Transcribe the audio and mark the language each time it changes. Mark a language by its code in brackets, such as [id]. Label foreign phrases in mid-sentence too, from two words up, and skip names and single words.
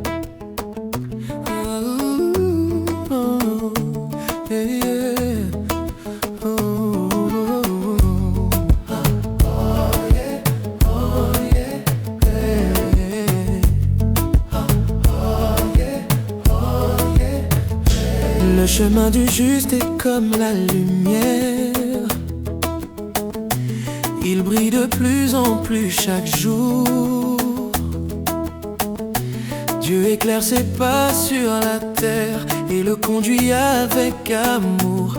[en] Ooh, oh, yeah, yeah. Oh, yeah, oh, yeah, yeah. Oh, yeah, oh, yeah. [fr] Le chemin du juste est comme la lumière. Il brille de plus en plus chaque jour. Dieu éclaire ses pas sur la terre et le conduit avec amour.